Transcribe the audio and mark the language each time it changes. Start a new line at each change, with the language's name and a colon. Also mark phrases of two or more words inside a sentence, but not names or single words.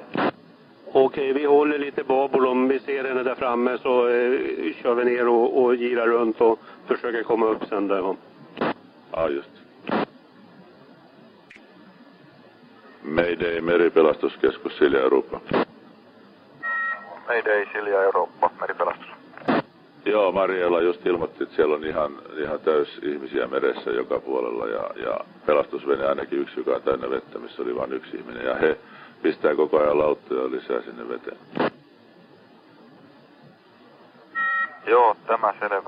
Swedish: Okej, vi håller lite babel. Om vi ser henne där framme så kör vi ner och girar runt och försöker komma upp sen där. Va? Ja, just.
Finnish: Mayday, Meripelastuskeskus, Silja Europa. Mayday, Silja Eurooppa, meripelastus. Joo, Mariella just ilmoitti, että siellä on ihan täys ihmisiä meressä joka puolella ja pelastusvene ainakin yksi, joka on täynnä vettä, missä oli vain yksi ihminen. Ja he pistää koko ajan lauttoja lisää sinne veteen. Joo, tämä selvä.